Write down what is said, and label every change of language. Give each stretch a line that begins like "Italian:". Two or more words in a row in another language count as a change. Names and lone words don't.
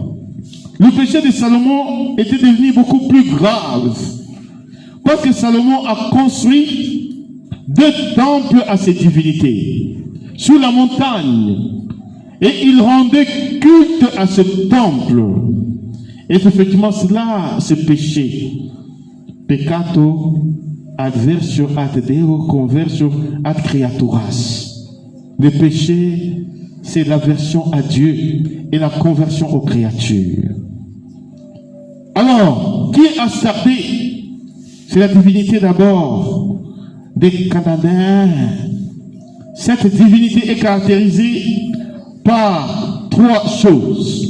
French: Le péché de Salomon était devenu beaucoup plus grave, parce que Salomon a construit deux temples à ces divinités, sur la montagne, et il rendait culte à ce temple. Et effectivement, cela, ce péché,
Latin: peccato adversio ad Deo conversio ad creaturas.
French: Le péché, c'est l'aversion à Dieu et la conversion aux créatures. Alors, qui est Astarté? C'est la divinité d'abord des Cananéens. Cette divinité est caractérisée par trois choses.